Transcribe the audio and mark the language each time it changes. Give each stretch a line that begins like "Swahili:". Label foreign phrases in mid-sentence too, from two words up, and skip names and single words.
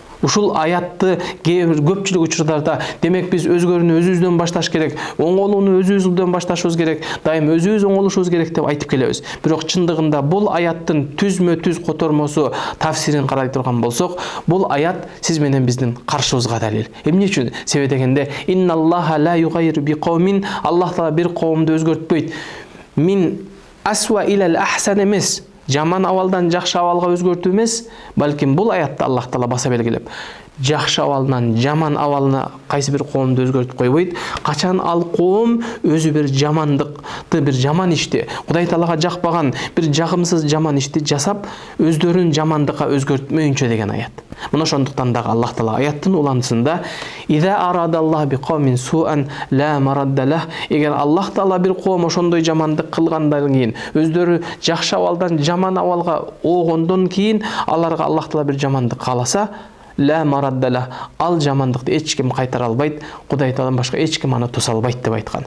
Kyrgyz: Ушул аятты көпчүлүк учурларда демек биз өзгөрүүнү өзүбүздөн башташ керек, оңолууну өзүбүздөн башташыбыз керек, дайым өзүбүз оңолушубуз керек деп айтып келебиз. Бирок чындыгында бул аяттын түзмө-түз котормосу тафсирин карай турган болсок, бул аят сиз менен биздин каршыбызга далил. Эмне үчүн? Себеби дегенде
Arabic: إن الله لا يغير بقوم,
Kyrgyz: Аллах Таала бир коомду өзгөртпөйт.
Arabic: من الأسوأ إلى الأحسن
Kyrgyz: эмес, жаман абалдан жакшы абалга өзгөртүү эмес, балким бул аятта Аллах Таала баса белгилеп, жакшы абалынан жаман абалына кайсы бир коомду өзгөртүп койбойт. Качан ал коом өзү бир жамандыкты, бир жаман ишти, Кудай Таалага жакпаган бир жагымсыз жаман ишти жасап, өздөрүн жамандыкка өзгөртмөйүнчө деген аят. Мына ошондуктан дагы Аллах Таала аяттын уландысында
Arabic: «إذا أراد الله بقوم سوءا لا مرد له»,
Kyrgyz: эгер Аллах Таала бир коом ошондой жамандык кылгандан кийин, өздөрү жакшы абалдан жаман абалга оогондон кийин аларга Аллах Таала бир жамандык кааласа,
Arabic: لا مرد له,
Kyrgyz: ал жамандыкты эч ким кайтара албайт, Кудай Тааладан башка эч ким аны тоса албайт деп айткан.